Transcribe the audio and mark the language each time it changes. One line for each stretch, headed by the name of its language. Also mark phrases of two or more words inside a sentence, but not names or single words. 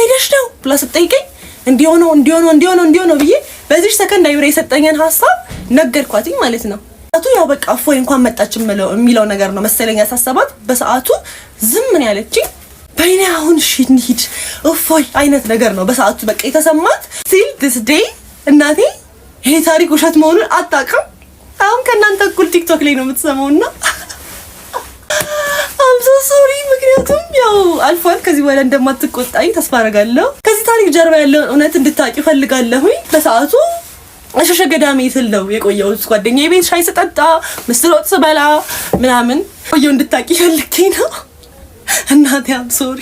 Amharic: ሄደሽ ነው ብላ ስትጠይቀኝ እንዲሆነው ብዬ በዚህ ሰከንድ አይብሬ የሰጠኝን ሐሳብ ነገርኳትኝ ማለት ነው። ያው በቃ እፎይ እንኳን መጣች የሚለው ነገር ነው መሰለኝ ያሳሰባት። በሰዓቱ ዝም ምን ያለችኝ በእኔ አሁን እንሂድ እፎይ አይነት ነገር ነው በሰዓቱ በቃ የተሰማት። ሲል
English: this day
Amharic: እናቴ ይሄ ታሪክ ውሸት መሆኑን አታውቅም። አሁን ከእናንተ እኩል ቲክቶክ ላይ ነው የምትሰማውና
English: I'm so sorry።
Amharic: ምክንያቱም ያው አልፏል። ከዚህ በኋላ እንደማትቆጣኝ ተስፋ አደርጋለሁ። ከዚህ ታሪክ ጀርባ ያለውን እውነት እንድታቂ ፈልጋለሁኝ። በሰዓቱ እሸሸ ገዳሜ ስል ነው የቆየሁት። ጓደኛዬ ቤት ሻይ ስጠጣ ምስር ወጥ ስበላ ምናምን ቆየሁ እንድታቂ ፈልጌ ነው። እናቴ
English: I'm sorry።